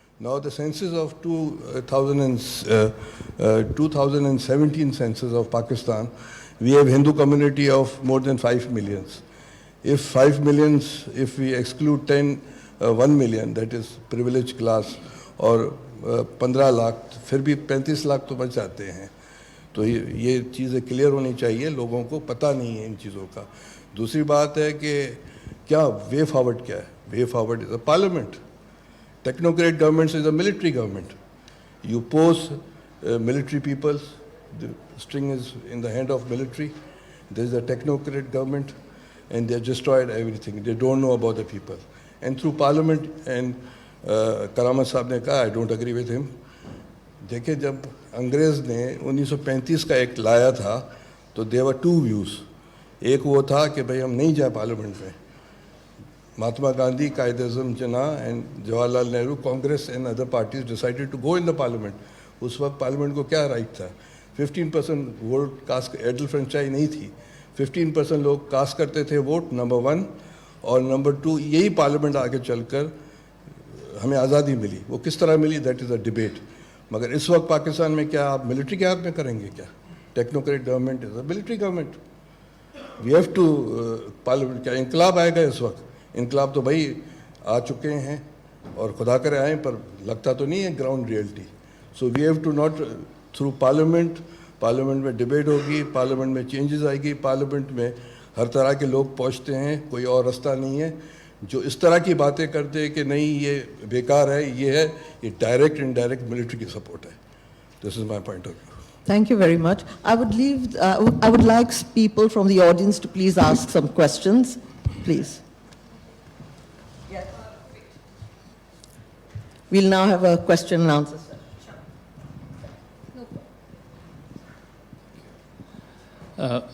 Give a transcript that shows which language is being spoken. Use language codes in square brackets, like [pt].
[en] Now the census of 2017 census of Pakistan, we have Hindu community of more than 5 millions. If 5 millions, if we exclude 1 million, that is privileged class, [hi] और 15 लाख, फिर भी 35 लाख तो बच जाते हैं. तो ये चीज़ें क्लियर होनी चाहिए, लोगों को पता नहीं है इन चीज़ों का. दूसरी बात है कि क्या वे फॉरवर्ड क्या है? [en] Way forward is a parliament. Technocrat governments is a military government. You post military peoples, the string is in the hand of military. There is a technocrat government, and they have destroyed everything. They don't know about the people. And through parliament, and Karim [hi] साहब ने कहा, [en] I don't agree with him. [hi] देखिए जब अंग्रेज़ ने 1935 का act लाया था, तो [en] there were two views. [hi] एक वो था कि भाई हम नहीं जाए पार्लियामेंट में. [en] Mahatma Gandhi, Qaid-e-Azam Jinnah, and Jawaharlal Nehru, Congress and other parties decided to go in the parliament. [hi] उस वक्त पार्लियामेंट को क्या राइट था? 15% वोट कास्ट, एडल फ्रेंचाइज नहीं थी. 15% लोग कास्ट करते थे वोट, नंबर 1. और नंबर 2, यही पार्लियामेंट आगे चलकर हमें आज़ादी मिली. वो किस तरह मिली, [en] That is a debate. [hi] मगर इस वक्त पाकिस्तान में क्या आप मिलिट्री के हाथ में करेंगे क्या? [en] Technocrat government is a military government. We have to parliament. [hi] क्या इंकलाब आएगा इस वक्त? इनकलाब तो भाई आ चुके हैं और खुदा करे आए, पर लगता तो नहीं है ground reality. [en] so we have to not through [hi] parliament में डिबेट होगी, पार्लियामेंट में चेंजेस आएगी, पार्लियामेंट में हर तरह के लोग पहुंचते हैं. कोई और रास्ता नहीं है. जो इस तरह की बातें करते हैं कि नहीं ये बेकार है, ये है, ये डायरेक्ट इनडायरेक्ट मिलिट्री की सपोर्ट है. [en] This is my point of view. Thank you very much. I would like people from the audience to please ask some questions, please. We'll now have a question and answer session.